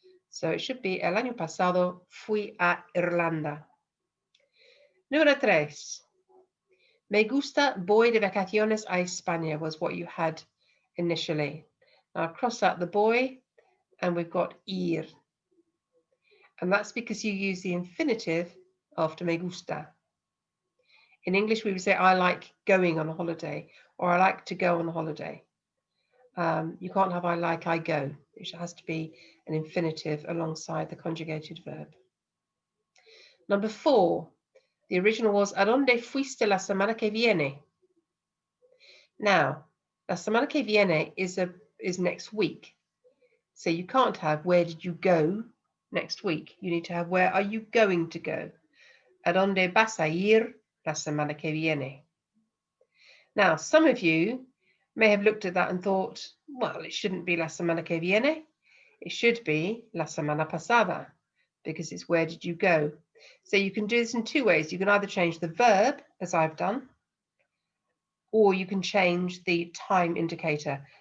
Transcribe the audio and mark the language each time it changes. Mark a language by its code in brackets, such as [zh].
[en] So it should be [es] el año pasado fui a Irlanda. Número 3. Me gusta, voy de vacaciones a España [en] was what you had initially. Now cross out the voy and we've got ir. And that's because you use the infinitive after me gusta. In English, we would say, I like going on a holiday, or I like to go on a holiday. You can't have I like, I go. It has to be an infinitive alongside the conjugated verb. Number 4, the original was, [es] ¿A dónde fuiste la semana que viene? [en] Now, [es] la semana que viene [en] is next week. So you can't have where did you go next week. You need to have where are you going to go? [es] ¿A dónde vas a ir la semana que viene? [en] Now, some of you may have looked at that and thought, well, it shouldn't be [es] la semana que viene. [en] It should be [es] la semana pasada, [en] because it's where did you go? So you can do this in 2 ways. You can either change the verb, as I've done, or you can change the time indicator.